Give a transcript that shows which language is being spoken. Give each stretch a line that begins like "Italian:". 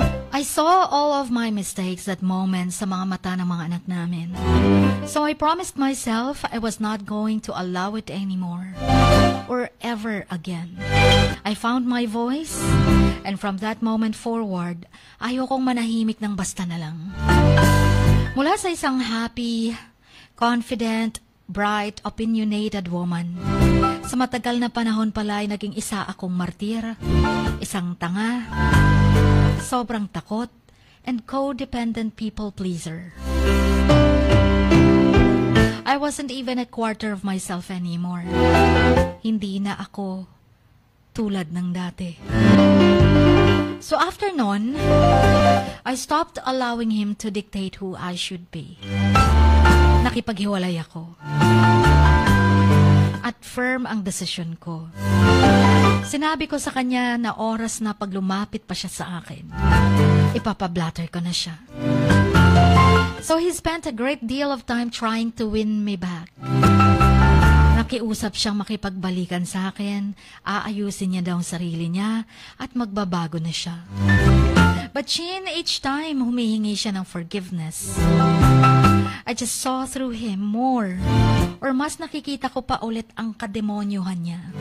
English: I saw all of my mistakes that moment
Filipino: sa mga mata ng mga anak namin.
English: So I promised myself I was not going to allow it anymore or ever again. I found my voice and from that moment forward,
Filipino: ayokong manahimik ng basta na lang. Mula sa isang
English: happy, confident, bright, opinionated woman,
Filipino: sa matagal na panahon pala ay naging isa akong martir, isang tanga, sobrang takot,
English: and codependent people pleaser. I wasn't even a quarter of myself anymore.
Filipino: Hindi na ako tulad ng dati.
English: So
Filipino: after nun,
English: I stopped allowing him to dictate who I should be.
Filipino: Nakipaghiwalay ako. At firm ang desisyon ko. Sinabi ko sa kanya na oras na pag lumapit pa siya sa akin, ipapablatter ko na siya.
English: So he spent a great deal of time trying to win me back.
Filipino: Nakiusap siyang makipagbalikan sa akin, aayusin niya daw ang sarili niya, at magbabago na siya.
English: But each time
Filipino: humihingi siya ng forgiveness,
English: I just saw through him more, or
Filipino: mas nakikita ko pa ulit ang kademonyohan niya.